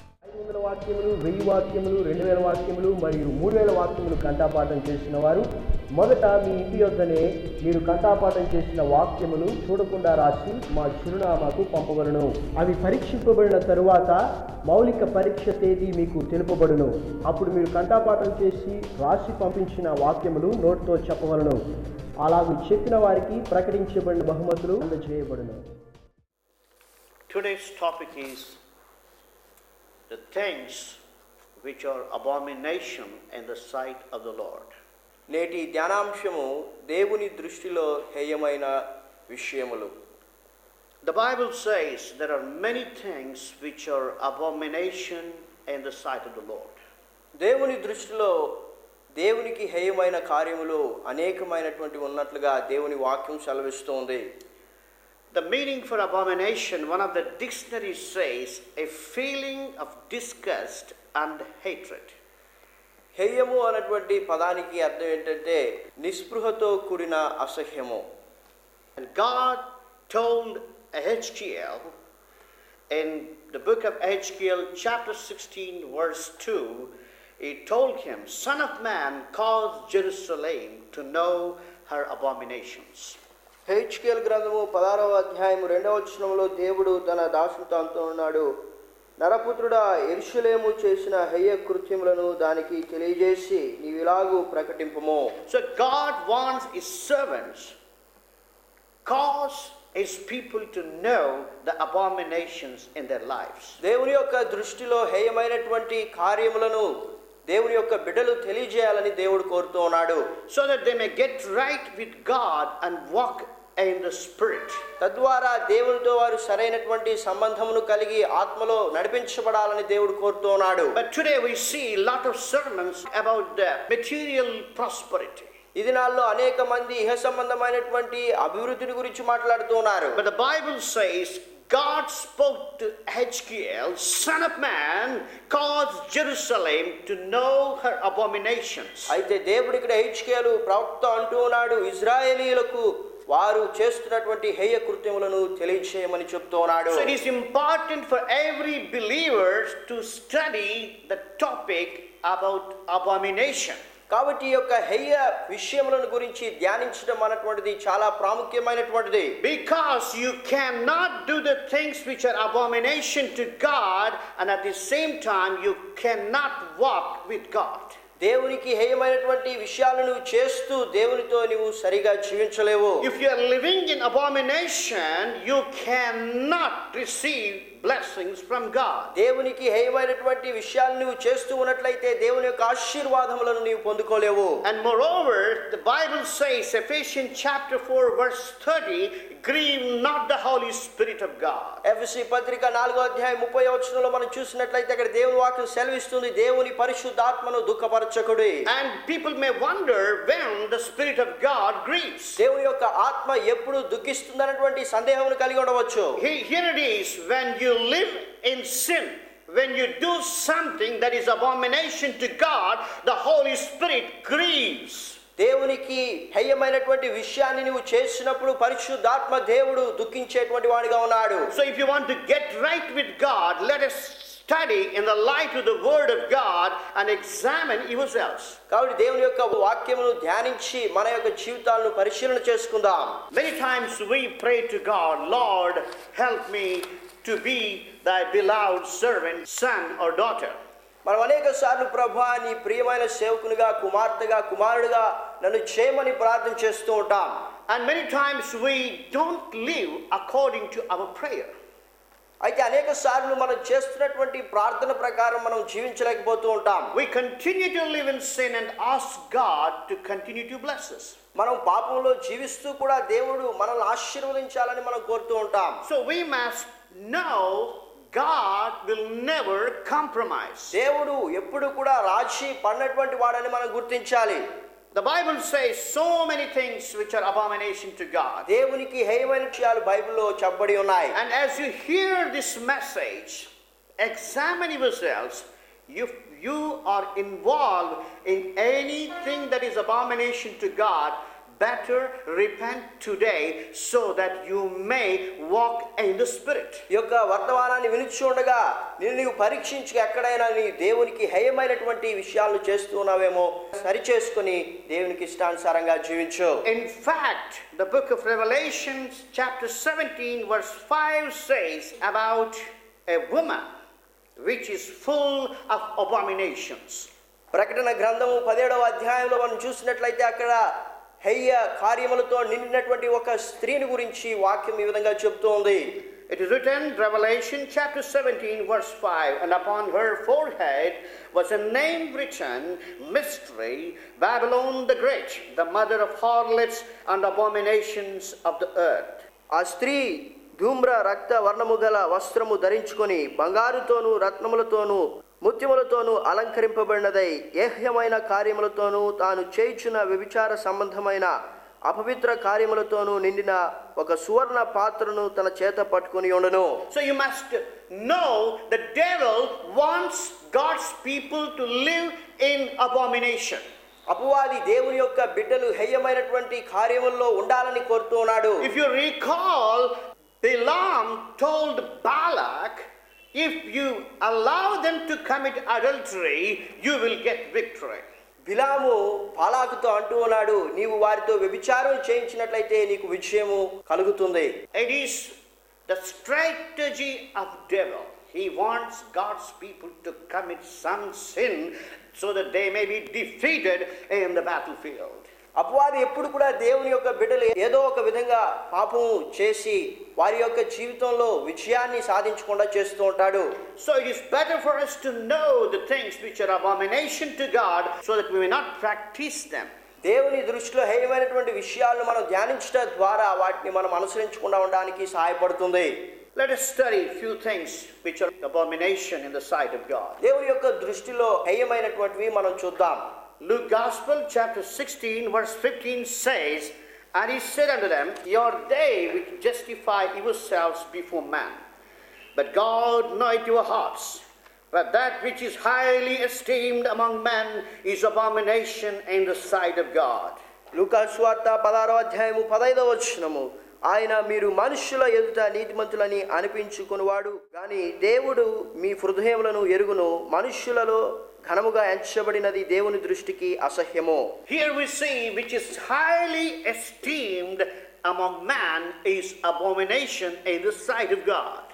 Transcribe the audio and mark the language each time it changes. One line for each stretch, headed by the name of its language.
Telugu: 500 వాక్యములు, 1000 వాక్యములు, 2000 వాక్యములు మరియు 3000 వాక్యములు కంఠపాఠం చేసిన వారు మొదట మీ ఇంటి యొద్దనే మీరు కంఠపాఠం చేసిన వాక్యములు చూడకుండా రాసి మా చిరునామాకు పంపబడును. అవి పరీక్షింపబడిన తరువాత మౌలిక పరీక్ష తేదీ మీకు తెలుపబడును. అప్పుడు మీరు కంఠపాఠం చేసి రాసి పంపించిన వాక్యములు నోటితో చెప్పవలను. అలాగూ చెప్పిన వారికి ప్రకటించబడిన బహుమతులు అందజేయబడును.
English: Today's topic is the things which are abomination in the sight of the Lord.
Telugu: నేటి ధ్యానాంశము దేవుని దృష్టిలో హేయమైన విషయములు.
English: The Bible says there are many things which are abomination in the sight of the Lord.
Telugu: దేవుని దృష్టిలో దేవునికి హేయమైన కార్యములు అనేకమైనటువంటి ఉన్నట్లుగా దేవుని వాక్యం సెలవిస్తోంది.
English: The meaning for abomination, one of the dictionaries says, a feeling of disgust and hatred.
Telugu: హేయము అనేటువంటి పదానికి అర్థం ఏంటంటే నిస్పృహతో కూడిన అసహ్యము.
English: And God told Ezekiel in the book of Ezekiel chapter 16 verse 2, He told him, Son of man, cause Jerusalem to know her abominations.
Telugu: హెజ్కేల్ గ్రంథము 16వ అధ్యాయము 2వ వచనంలో దేవుడు తన దాసునితో అంటున్నాడు, నరపుత్రుడా, యెరూషలేము చేసిన హేయ కృత్యములను దానికి తెలియజేసి నీవిలాగు ప్రకటింపుము.
English: So God wants His servants, cause His people to know the abominations in their lives.
Telugu: దేవుని యొక్క దృష్టిలో హేయమైనటువంటి కార్యములను దేవుని యొక్క బిడ్డలు తెలియజేయాలని దేవుడు కోరుతూ ఉన్నాడు.
English: So that they may get right with God and walk in the Spirit.
Telugu: తద్వారా దేవునితో వారు సరైనటువంటి సంబంధమును కలిగి ఆత్మలో నడిపించబడాలని దేవుడు కోరుతూ ఉన్నాడు.
English: But today we see a lot of sermons about the material prosperity.
Telugu: ఈ దినాల్లో అనేక మంది ఇహ సంబంధమైనటువంటి అభివృద్ధిని గురించి మాట్లాడుతూ ఉన్నారు.
English: But the Bible says God spoke to Ezekiel, Son of man, cause Jerusalem to know her abominations.
Telugu: అయితే దేవుడు ఇక్కడ హెజ్కేలు ప్రవక్త అంటూ ఉన్నాడు, ఇజ్రాయేలీయులకు వారు చేస్తున్నటువంటి హేయ కృత్యములను తెలియజేయమని చెప్తూ ఉన్నాడు.
English: So it is important for every believer to study the topic about abomination.
Telugu: కాబట్టి ఈ యొక్క హేయ విషయములను గురించి ధ్యానించడం అనేటువంటిది చాలా ప్రాముఖ్యమైనటువంటిది.
English: Because you cannot do the things which are abomination to God and at the same time you cannot walk with God.
Telugu: దేవునికి హేయమైనటువంటి విషయాలను చేస్తూ దేవునితో నీవు సరిగా జీవించలేవు.
English: If you are living in abomination, you cannot receive blessings from God.
Telugu: దేవునికి హేయమైనటువంటి విషయాలను నీవు చేస్తూ ఉన్నట్లయితే దేవుని యొక్క ఆశీర్వాదములను నీవు పొందుకోలేవు.
English: And moreover, the Bible says, Ephesians chapter 4 verse 30, grieve not the Holy Spirit of God.
Telugu: ఎఫెసీ పత్రిక 4వ అధ్యాయం 30వ వచనంలో మనం చూసినట్లయితే అక్కడ దేవుని వాక్యం సెలవిస్తుంది, దేవుని పరిశుద్ధాత్మను దుఃఖపరచకుడి.
English: And people may wonder when the Spirit of God grieves.
Telugu: దేవుని యొక్క ఆత్మ ఎప్పుడు దుఃఖిస్తుందన్నటువంటి సందేహమును కలిగి ఉండవచ్చు.
English: Here it is, when you live in sin, when you do something that is abomination to God, the Holy Spirit grieves.
Telugu: దేవునికి హేయమైనటువంటి విషయాన్ని నీవు చేసినప్పుడు పరిశుద్ధాత్మ దేవుడు దుఃఖించేటువంటి వాడిగా ఉన్నాడు.
English: So if you want to get right with God, let us study in the light of the word of God and examine yourselves.
Telugu: కాబట్టి దేవుని యొక్క వాక్యమును ధ్యానించి మన యొక్క జీవితాలను పరిశీలన చేసుకుందాం.
English: Many times we pray to God, Lord, help me to be thy beloved servant, son or daughter.
Telugu: మనం అనేక సార్లు ప్రభువా నీ ప్రియమైన సేవకునిగా, కుమార్తెగా, కుమారుడిగా నన్ను చేయమని ప్రార్థన చేస్తూ ఉంటాం.
English: And many times we don't live according to our prayer.
Telugu: అయితే అనేక సార్లు మనం చేస్తున్నటువంటి ప్రార్థన ప్రకారం మనం జీవించలేకపోతూ ఉంటాం.
English: We continue to live in sin and ask God to continue to bless us.
Telugu: మనం పాపంలో జీవిస్తూ కూడా దేవుడు మనల్ని ఆశీర్వదించాలని మనం కోరుతూ ఉంటాం.
English: So we must know God will never compromise.
Telugu: దేవుడు ఎప్పుడు కూడా రాజీ పడినటువంటి వాడని మనం గుర్తించాలి.
English: The Bible says so many things which are abomination to God.
Telugu: దేవునికి హేయమైన విషయాలు బైబిల్లో చెప్పబడి ఉన్నాయి.
English: And as you hear this message, examine yourselves. If you are involved in anything that is abomination to God, better repent today so that you may walk in the Spirit.
Telugu: ఈ యొక్క వర్తమానాన్ని వినిచి ఉండగా నీవు పరీక్షించి ఎక్కడైనా నీ దేవునికి హేయమైనటువంటి విషయాలను చేస్తూ ఉన్నావేమో సరి చేసుకుని దేవునికి ఇష్టానుసారంగా జీవించు.
English: In fact, the book of Revelation chapter 17 verse 5 says about a woman which is full of abominations.
Telugu: ప్రకటన గ్రంథము 17వ అధ్యాయంలో మనం చూసినట్లయితే అక్కడ హేయ కార్యములతో నిండినటువంటి ఒక స్త్రీని గురించి వాక్యం ఈ విధంగా చెప్తోంది.
English: It is written, Revelation chapter 17 verse 5, and upon her forehead was a name written, Mystery, Babylon the Great, the mother of harlots and abominations of the earth.
Telugu: ఆ స్త్రీ ధూమ్ర రక్త వర్ణము గల వస్త్రము ధరించుకొని బంగారుతోనూ రత్నములతోనూ ముత్యములతోనూ అలంకరింపబడినదై ఏహ్యమైన కార్యములతోనూ తాను చేయుచున్న వ్యభిచార సంబంధమైన అపవిత్ర కార్యములతోనూ నిండిన ఒక సువర్ణ పాత్రను తన చేత పట్టుకొని ఉండెను.
English: So you must know the devil wants God's people to live in abomination.
Telugu: అపవాది దేవుని యొక్క బిడ్డలు హేయమైనటువంటి కార్యముల్లో ఉండాలని కోరుతూ ఉన్నాడు.
English: If you recall, Balaam told Balak, if you allow them to commit adultery, you will get victory.
Telugu: బిలాము బాలాకుతో అంటూ ఉన్నాడు, నీవు వారితో వ్యభిచారం చేయించినట్లయితే నీకు విజయము కలుగుతుంది.
English: It is the strategy of devil. He wants God's people to commit some sin so that they may be defeated in the battlefield.
Telugu: అపవాది ఎప్పుడు కూడా దేవుని యొక్క బిడ్డలు ఏదో ఒక విధంగా పాపం చేసి వారి యొక్క జీవితంలో విజయాన్ని సాధించకుండా చేస్తూ ఉంటాడు.
English: So it is better for us to know the things which are abomination to God so that we may not practice them.
Telugu: దేవుని దృష్టిలో హేయమైనటువంటి విషయాలను మనం ధ్యానించడం ద్వారా వాటిని మనం అనుసరించకుండా ఉండడానికి సహాయపడుతుంది.
English: Let us study a few things which are abomination in the sight of God.
Telugu: దేవుని యొక్క దృష్టిలో హేయమైనటువంటివి మనం చూద్దాం.
English: Luke Gospel chapter 16 verse 15 says, and he said unto them, your day which justify yourselves before man, but God knoweth your hearts. But that which is highly esteemed among men is abomination in the sight of God.
Telugu: లూకా సువార్త 16వ అధ్యాయము 15వ వచనము, ఆయన మీరు మనుష్యుల ఎదుట నీతిమంతులని అనిపించుకునివాడు గాని దేవుడు మీ హృదయములను ఎరుగును, మనుష్యులలో ఘనముగా ఎంచబడినది దేవుని దృష్టికి అసహ్యము.
English: Here we see which is highly esteemed among man is abomination in the sight of God.